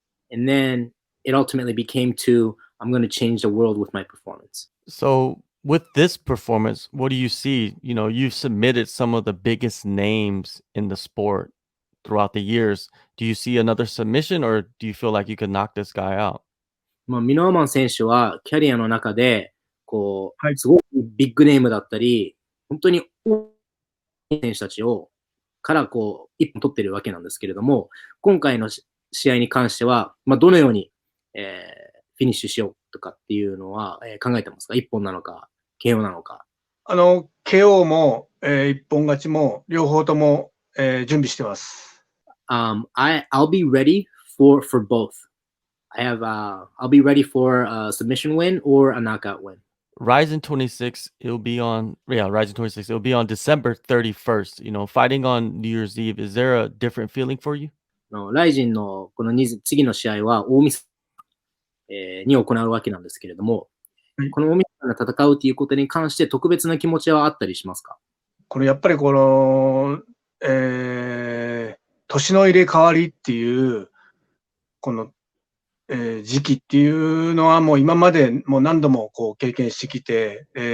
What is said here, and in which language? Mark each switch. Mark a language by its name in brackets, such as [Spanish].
[English] And then it ultimately became to I'm going to change the world with my performance. So, with this performance, what do you see? You've submitted some of the biggest names in the sport throughout the years. Do you see another submission, or do you feel like you could knock this guy out? [Japanese] ミノワマン選手はキャリアの中で、こう、はい。すごくビッグネームだったり、本当に大きい選手たちからこう、一本取ってるわけなんですけれども、今回の試合に関しては、どのように、フィニッシュしようとかっていうのは、考えてますか？一本なのか、KO なのか。 KO も、一本勝ちも両方とも、準備してます。 [English] I'll be ready for both. I'll be ready for a submission win or a knockout win. Rizin 26, Rizin 26, it'll be on December 31st. Fighting on New Year's Eve, is there a different feeling for you? [Japanese] ライジンのこの次の試合は大晦日に行うわけなんですけれども、はい。この大晦日で戦うということに関して特別な気持ちはあったりしますか？これやっぱりえ年の入れ替わりっていう、この、時期っていうのはもう今までもう何度もこう経験してきて、